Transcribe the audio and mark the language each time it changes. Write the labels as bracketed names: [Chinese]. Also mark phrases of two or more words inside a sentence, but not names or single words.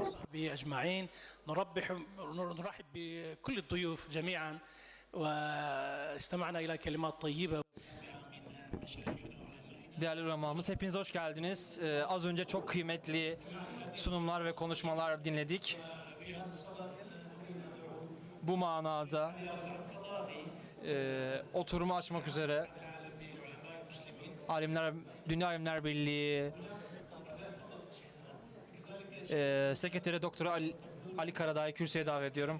[Arabic] أجمعين. نرحب بكل الضيوف جميعا واستمعنا إلى كلمات طيبة. [Turkish] Değerli ulemamız, hepiniz hoş geldiniz. Az önce çok kıymetli sunumlar ve konuşmalar dinledik. Bu manada oturumu açmak üzere Dünya Alimler Birliği Sekreteri Doktor Ali Karadağ'ı kürsüye davet ediyorum.